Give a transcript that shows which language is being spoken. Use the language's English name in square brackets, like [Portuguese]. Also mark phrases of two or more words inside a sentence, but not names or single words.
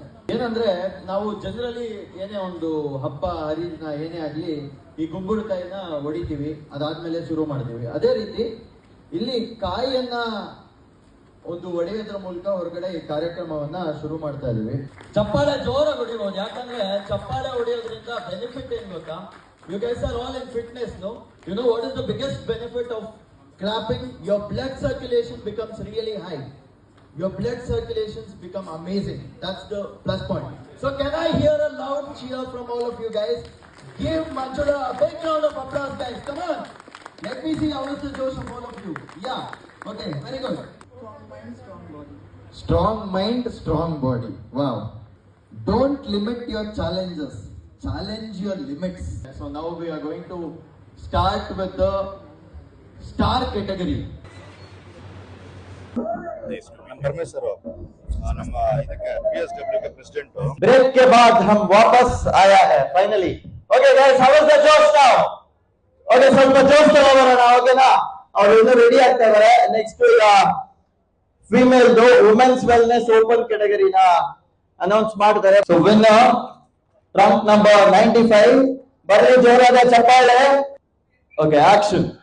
[Kannada] ಏನಂದ್ರೆ ನಾವು ಜನರಲಿ ಏನೇ ಒಂದು ಹಬ್ಬ ಹರಿದಿನ ಏನೇ ಆಗ್ಲಿ ಈ ಗುಂಬಳಕಾಯಿನ ಹೊಡಿತೀವಿ, ಅದಾದ್ಮೇಲೆ ಶುರು ಮಾಡ್ತೀವಿ. ಅದೇ ರೀತಿ ಇಲ್ಲಿ ಕಾಯಿಯನ್ನ ಒಂದು ಒಡೆಯೋದ್ರ ಮೂಲಕ ಹೊರಗಡೆ ಈ ಕಾರ್ಯಕ್ರಮವನ್ನ ಶುರು ಮಾಡ್ತಾ ಇದೀವಿ. ಚಪ್ಪಾಳೆ ಜೋರಾಗಿ ಹೊಡಿಬಹುದು, ಯಾಕಂದ್ರೆ ಚಪ್ಪಾಳೆ ಹೊಡೆಯೋದ್ರಿಂದ ಬೆನಿಫಿಟ್ ಏನ್ ಗೊತ್ತಾ? [English] you guys are all in fitness, No? You know what is the biggest benefit of clapping? Your blood circulation becomes really high. Your blood circulations become amazing. That's the plus point. So can I hear a loud cheer from all of you guys? Give Manjula a big round of applause, guys. Come on. Let me see how is the josh of all of you. Yeah. Okay. Very good. Strong mind, strong body. Strong mind, strong body. Wow. Don't limit your challenges. Challenge your limits. So now we are going to start with the star category. [Hindi] परमेश्वर [Kannada] ನಮ್ಮ ಇದಕ್ಕೆ [Hindi] PSW के प्रेसिडेंट. ब्रेक के बाद हम वापस आया है फाइनली. [English] Okay guys, how is the josh now? Okay, [Kannada] ಸ್ವಲ್ಪ ಜೋಶ್ ತಗೋಬರೋಣ. ಓಕೆನಾ? ಅವರು ಇನ್ನು ರೆಡಿ ಆಗ್ತಾ ಇದಾರೆ. ನೆಕ್ಸ್ಟ್ ಈಗ [English] female women's wellness open [Kannada] ಕ್ಯಾಟಗರಿನ ಅನೌನ್ಸ್ ಮಾಡ್ತಾರೆ. [English] so winner rank number 95. [Kannada] ಬರ್ರಿ ಜೋರಾದ ಚಪ್ಪಾಳೆ. [English] Okay, action.